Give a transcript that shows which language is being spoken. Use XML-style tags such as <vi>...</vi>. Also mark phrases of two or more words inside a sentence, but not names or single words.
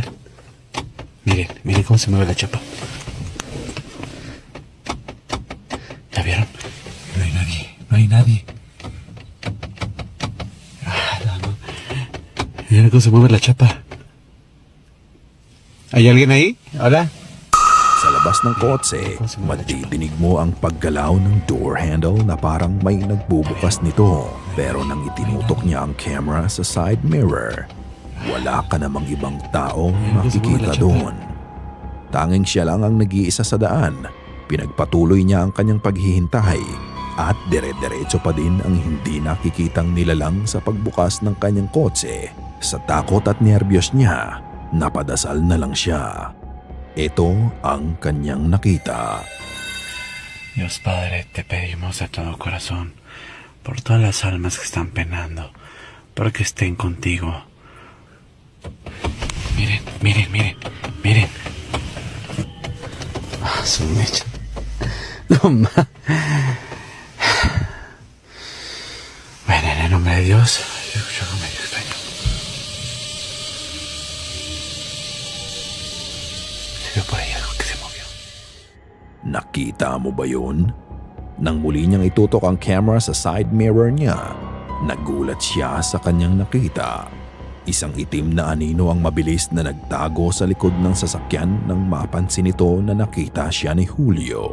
<es>Miren cómo se mueve la chapa. ¿Ya vieron? No hay nadie. Miren cómo se mueve la chapa. ¿Hay alguien ahí? Hola.</es> <tl>Sa labas ng kotse, madidinig mo ang paggalaw ng</tl> <en>door handle</en> <tl>na parang may nagbubukas nito. Pero nang itinutok niya ang camera sa</tl> <en>side mirror,</en> <tl>wala ka namang ibang tao makikita doon. Tanging siya lang ang nag-iisa sa daan. Pinagpatuloy niya ang kanyang paghihintay at dire-diretso pa din ang hindi nakikitang nilalang sa pagbukas ng kanyang kotse. Sa takot at nerbiyos niya, napadasal na lang siya. Ito ang kanyang nakita.</tl> <es>Dios Padre, te pedimos de todo corazón por todas las almas que están penando, porque estén contigo. Miren. Ah, su mecha. No más. Bueno, en el nombre de Dios, yo escucho medio extraño. Se vio por ahí algo que se movió.</es> <tl>Nakita mo ba yun? Nang muli niyang itutok ang camera sa</tl> <en>side mirror</en> <tl>niya, nagulat siya sa kanyang nakita. Isang itim na anino ang mabilis na nagtago sa likod ng sasakyan nang mapansin nito na nakita siya ni Julio.</tl>